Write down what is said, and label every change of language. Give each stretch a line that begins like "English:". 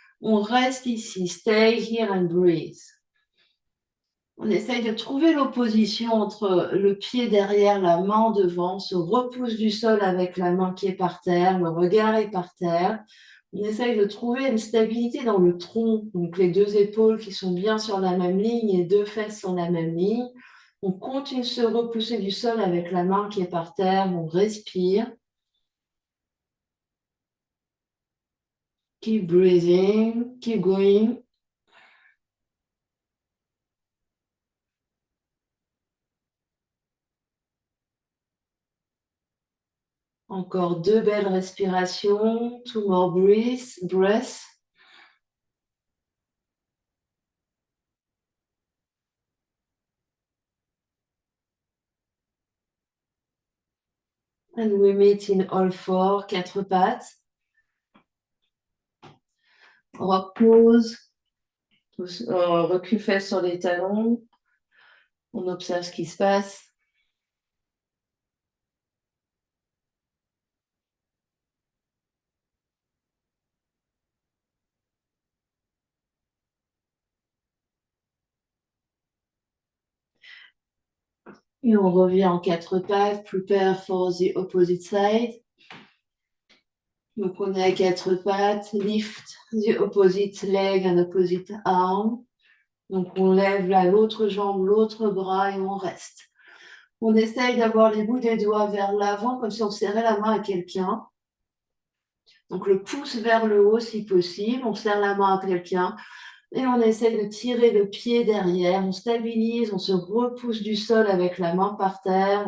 French: On reste ici.
English: Stay here and breathe.
French: On essaye de trouver l'opposition entre le pied derrière, la main devant, se repousse du sol avec la main qui est par terre, le regard est par terre. On essaye de trouver une stabilité dans le tronc, donc les 2 épaules qui sont bien sur la même ligne et 2 fesses sur la même ligne. On continue de se repousser du sol avec la main qui est par terre, on respire.
English: Keep breathing, keep going.
French: Encore 2 belles respirations,
English: 2 more breaths. And we meet in all four,
French: 4 pattes.
English: Rock pose.
French: On recule fesses sur les talons. On observe ce qui se passe. Et on revient en 4 pattes.
English: Prepare for the opposite side.
French: Donc, on est à 4 pattes.
English: Lift the opposite leg and opposite arm.
French: Donc, on lève l'autre jambe, l'autre bras et on reste. On essaye d'avoir les bouts des doigts vers l'avant, comme si on serrait la main à quelqu'un. Donc, le pouce vers le haut si possible. On serre la main à quelqu'un. Et on essaie de tirer le pied derrière. On stabilise, on se repousse du sol avec la main par terre.